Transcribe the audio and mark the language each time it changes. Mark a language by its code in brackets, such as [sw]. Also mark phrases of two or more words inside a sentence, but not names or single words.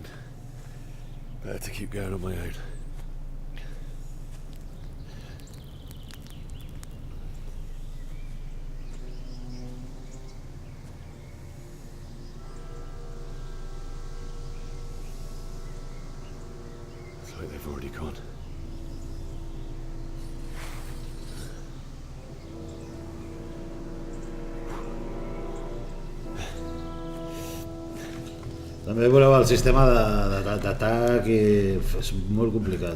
[en] Better to keep going on my own. Looks like they've already gone. [ca] També veureu el sistema d'atac i és molt complicat.